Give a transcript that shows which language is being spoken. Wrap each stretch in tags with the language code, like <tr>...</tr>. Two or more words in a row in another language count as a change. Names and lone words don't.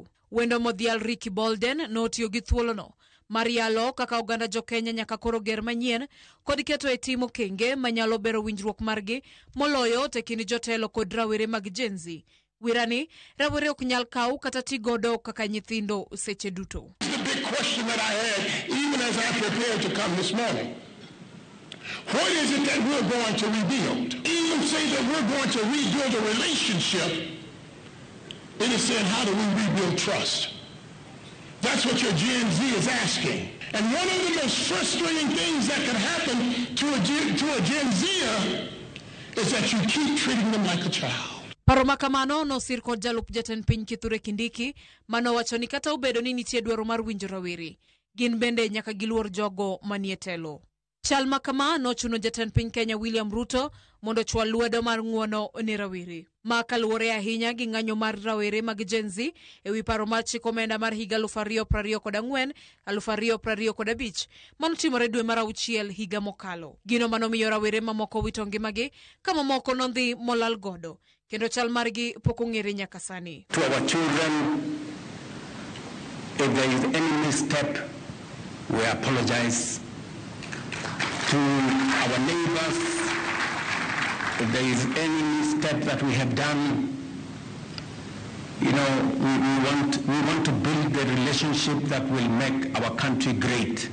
<luo>Wendo modhial Ricky Bolden notiyo gi thuolono mar yalo kaka oganda jo Kenya nyaka koro ger manyien kod keto e timo kenge manyalo bero winjruok margi moloyo te kind jotelo kod rawere mag Gen Z. Wirani rawere ok nyal kaw kata tigodo kaka nyithindo seche duto.</luo> <en>The big question that I had, even as I prepared to come this morning, what is it that we're going to rebuild? Even say that we're going to rebuild a relationship, it is saying, how do we rebuild trust? That's what your Gen Z is asking. And one of the most frustrating things that can happen to a Gen Zer is that you keep treating them like a child.</en> <luo>Paro makamano nosir kod jalup jatend piny Kithure Kindiki manowacho ni kata obedo ni nitie dwaro mar winjo rawere gin bende nyaka giluor jogo manie telo. Chal makamano chuno jatend piny Kenya William Ruto mondo chwal lwedo mar ng'uono ne rawere ma kaluwore ahinya gi ng'anyo mar rawere mag Gen Z ewi paro mar chik omenda mar higa 2024 2025 manotimore dwe mar auchiel higa mokalo. Gino manomiyo rawere mamoko wito ngimagi kama moko nondhi molal godo kendo chal margi pok ong'ere nyaka sani.</luo> <en>To our children, if there is any misstep, we apologize. To our neighbors, if there is any misstep that we have done, you know, we want to build the relationship that will make our country great.</en>